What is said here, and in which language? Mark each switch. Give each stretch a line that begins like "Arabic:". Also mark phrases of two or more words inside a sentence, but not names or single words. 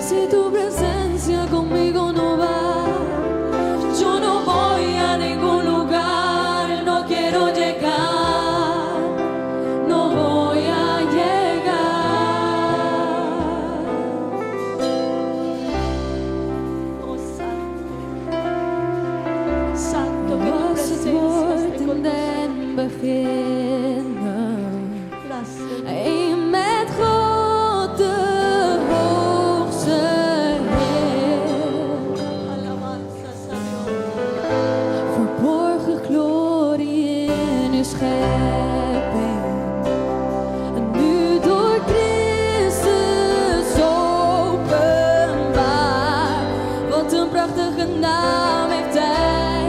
Spanish: Si tu presencia conmigo no va, yo no voy a ningún lugar, no quiero llegar, no voy a llegar. oh Santo, Santo, que tu
Dutch: Was het
Spanish: presencia
Dutch: woord
Spanish: esté
Dutch: in
Spanish: con
Dutch: den beginnen,
Spanish: Gracias.
Dutch: een met God de hoogste Heer.
Spanish: Alabanzas a Dios.
Dutch: Verborgen glorie in uw schepping. En nu door Christus openbaar. Wat een prachtige naam heeft Hij.